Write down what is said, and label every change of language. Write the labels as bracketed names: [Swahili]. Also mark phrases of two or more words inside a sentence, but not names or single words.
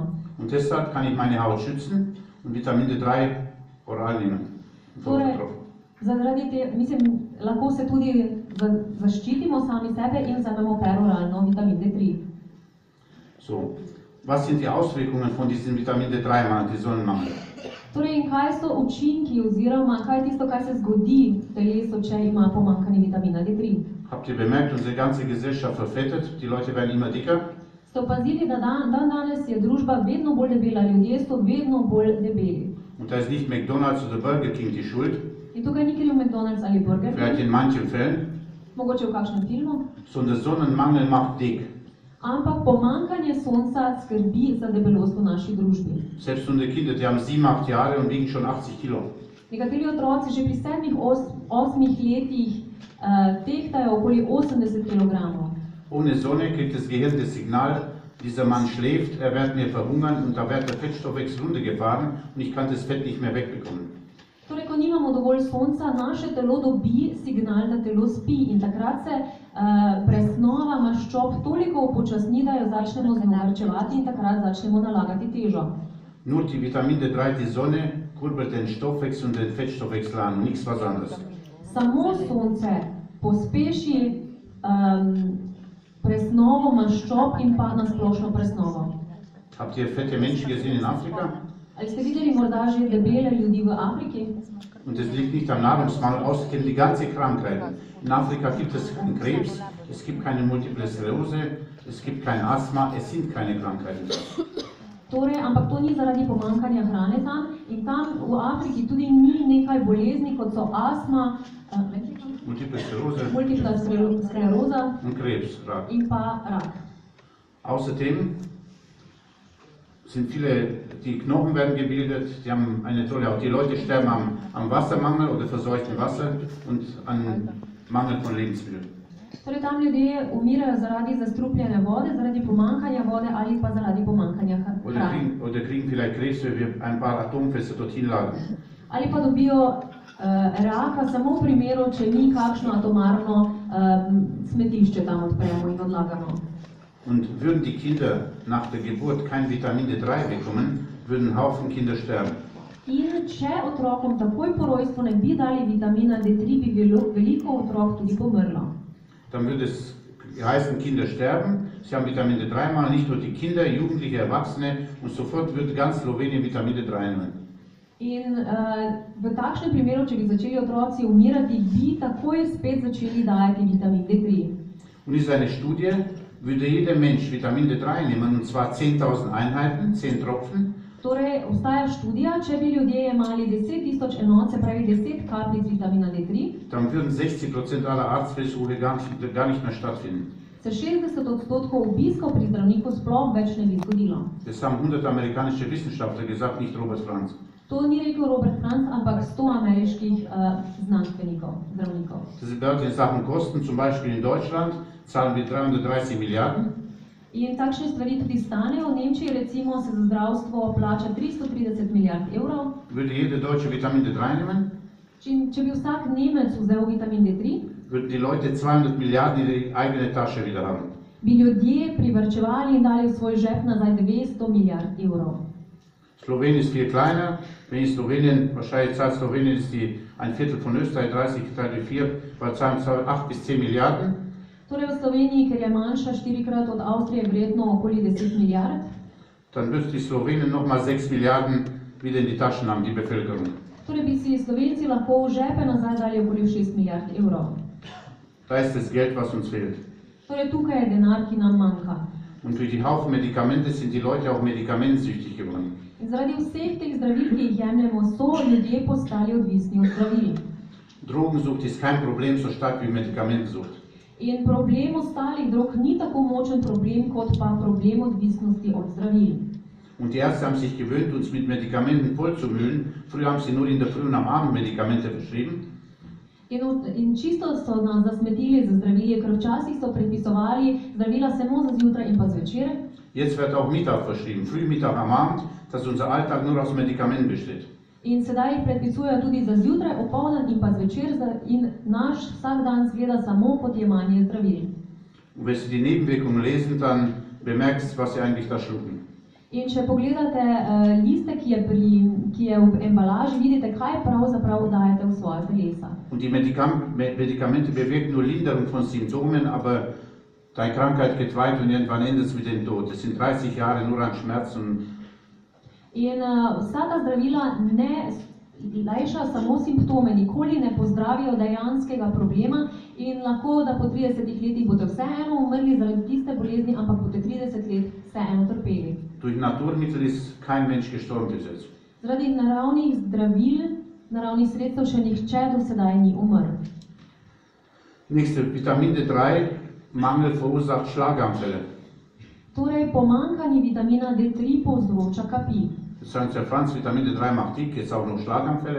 [German] Und deshalb kann ich meine Haut schützen und Vitamin D3 oral nehmen. [Slovenian] Torej, lahko se tudi zaščitimo sami sebe in vzamemo peroralno vitamin D3. [German] So, was sind die Auswirkungen von diesem Vitamin D3-Mangel, die Sonnenmangel? [Slovenian] Torej, in kaj so učinki oziroma kaj je tisto, kaj se zgodi v telesu, če ima pomanjkanje vitamina D3? [German] Habt ihr bemerkt, unsere ganze Gesellschaft verfettet, die Leute werden immer dicker? [Slovenian] Ste opazili, da danes je družba vedno bolj debela, ljudje so vedno bolj debeli. [German] Und da ist nicht McDonald's oder Burger King die Schuld. [Slovenian] In tukaj ni kriv McDonald's ali Burger King. [German] Vielleicht in manchen Fällen. [Slovenian] Mogoče v kakšnem filmu. [German] Sondern Sonnenmangel macht dick. [Slovenian] Ampak pomanjkanje sonca skrbi za debelost v naši družbi. [German] Selbst unsere Kinder, die haben 7-8 Jahre und wiegen schon 80 Kilo. [Slovenian] Nekateri otroci že pri 7-8 letih tehtajo okoli 80 kg. [German] Ohne Sonne kriegt das Gehirn das Signal, dieser Mann schläft, er wird mir verhungern und da wird der Fettstoffwechsel runtergefahren und ich kann das Fett nicht mehr wegbekommen. [Slovenian] Torej, ko nimamo dovolj sonca, naše telo dobi signal, da telo spi in takrat se presnova maščob toliko upočasni, da jo začnemo zmanjševati in takrat začnemo nalagati težo. [German] Nur die Vitamin D3, die Sonne, kurbelt den Stoffwechsel und den Fettstoffwechsel an, nichts was anderes. [Slovenian] Samo sonce pospeši presnovo maščob in pa nasplošno presnovo. [German] Habt ihr fette Menschen gesehen in Afrika? [Slovenian] Ali ste videli morda že debele ljudi v Afriki? [German] Und es liegt nicht am Nahrungsmangel aus, es gibt die ganze Krankheiten. In Afrika gibt es keinen Krebs, es gibt keine Multiple Sklerose, es gibt kein Asthma, es sind keine Krankheiten. [Slovenian] Torej, ampak to ni zaradi pomanjkanja hrane tam in tam v Afriki tudi ni nekaj bolezni, kot so astma, [German] Multiple Sklerose [Slovenian] multipla skleroza [German] und Krebs, Rak. [Slovenian] in pa rak. [German] Außerdem sind viele, die Knochen werden gebildet, die haben eine tolle, auch die Leute sterben am Wassermangel oder verseuchten Wasser und an Mangel von Lebensmitteln. [Slovenian] Torej tam ljudje umirajo zaradi zastrupljene vode, zaradi pomankanja vode ali pa zaradi pomankanja hrane. [German] Oder kriegen vielleicht Krebs, wenn wir ein paar Atomfässer dorthin laden. [Slovenian] Ali pa dobijo raka samo v primeru, če mi kakšno atomarno smetišče tam odpremo in odlagamo. [German] Und würden die Kinder nach der Geburt kein Vitamin D3 bekommen, würden Haufen Kinder sterben. [Slovenian] In če otrokom takoj po rojstvu ne bi dali vitamina D3, bi veliko otrok tudi pomrlo. [German] Dann würde es heißen, Kinder sterben. Sie haben Vitamin D3 mal, nicht nur die Kinder, Jugendliche, Erwachsene und sofort würde ganz Slowenien Vitamin D3 nehmen. [Slovenian] In v takšnem primeru, če bi začeli otroci umirati, bi takoj spet začeli dajati vitamin D3. [German] Und ist eine Studie, würde jeder Mensch Vitamin D3 nehmen, und zwar 10.000 Einheiten, 10 Tropfen, [Slovenian] Torej, obstaja študija, če bi ljudje jemali 10.000 enot, se pravi 10 kapljic vitamina D3, [German] dann würden 60% aller Arztversuche gar nicht mehr stattfinden. [Slovenian] se 60% obiskov pri zdravniku sploh več ne bi zgodilo. [German] Das haben 100 amerikanische Wissenschaftler gesagt, nicht Robert Franz. [Slovenian] To ni rekel Robert Franz, ampak 100 ameriških znanstvenikov, zdravnikov. [German] Das bedeutet in Sachen Kosten, zum Beispiel in Deutschland zahlen wir 330 Milliarden. [Slovenian] In takšne stvari tudi stanejo. V Nemčiji recimo se za zdravstvo plača 330 milijard evrov. [German] Würde jeder Deutsche Vitamin D3 nehmen, [Slovenian] Če bi vsak Nemec vzel vitamin D3, [German] würden die Leute 200 Milliarden in die eigene Tasche wieder haben. [Slovenian] bi ljudje privarčevali in dali v svoj žep nazaj 200 milijard evrov. [German] Slowenien ist viel kleiner. Wenn ich Slowenien, wahrscheinlich zahlt Slowenien ist ein Viertel von Österreich, 30 geteilt durch 4, weil zahlen 8 bis 10 Milliarden. [Slovenian] Torej v Sloveniji, ker je manjša 4-krat od Avstrije, verjetno okoli 10 milijard, [German] Dann müsste die Slowenien nochmal 6 Milliarden wieder in die Taschen haben, die Bevölkerung. [Slovenian] torej bi si Slovenci lahko v žepe nazaj dali okoli 6 milijard evrov. [German] Da ist das Geld, was uns fehlt. [Slovenian] Torej tukaj je denar, ki nam manjka. [German] Und durch die Haufen Medikamente sind die Leute auch medikamentensüchtig geworden. [Slovenian] In zaradi vseh teh zdravil, ki jih jemljemo, so ljudje postali odvisni od zdravil. [German] Drogensucht ist kein Problem so stark wie Medikamentensucht. [Slovenian] In problem ostalih drog ni tako močen problem, kot pa problem odvisnosti od zdravil. [German] Und die Ärzte haben sich gewöhnt, uns mit Medikamenten vollzumüllen. Früher haben sie nur in der Früh und am Abend Medikamente verschrieben. [Slovenian] In čisto so nas zasmetili z zdravili, ker včasih so predpisovali zdravila samo za zjutraj in pa zvečer. [German] Jetzt wird auch Mittag verschrieben, früh, Mittag, am Abend, dass unser Alltag nur aus Medikamenten besteht. [Slovenian] In sedaj jih predpisujejo tudi za zjutraj, opoldan in pa zvečer in naš vsak dan zgleda samo kot jemanje zdravil. [German] Und wenn Sie die Nebenwirkungen lesen, dann bemerkst du, was Sie eigentlich da schlucken. [Slovenian] In če pogledate liste, ki je v embalaži, vidite, kaj pravzaprav dajete v svoje telesa. [German] Und die Medikamente bewirken nur Linderung von Symptomen, aber deine Krankheit geht weiter und irgendwann endet es mit dem Tod. Das sind 30 Jahre nur an Schmerzen. [Slovenian] In vsa ta zdravila ne lajša samo simptome, nikoli ne pozdravijo dejanskega problema in lahko, da po 30 letih boste vseeno umrli zaradi tiste bolezni, ampak boste 30 let vseeno trpeli. [German] Durch Naturmittel ist kein Mensch gestorben bis jetzt. [Slovenian] Zaradi naravnih zdravil, naravnih sredstev še nihče do sedaj ni umrl. [German] Nächste, Vitamin D3, Mangel verursacht Schlaganfälle. [Slovenian] Torej, pomanjkanje vitamina D3 povzroča kapi. [German] Jetzt sagen Sie, Herr Franz, Vitamin D3 macht dick, jetzt auch noch Schlaganfälle.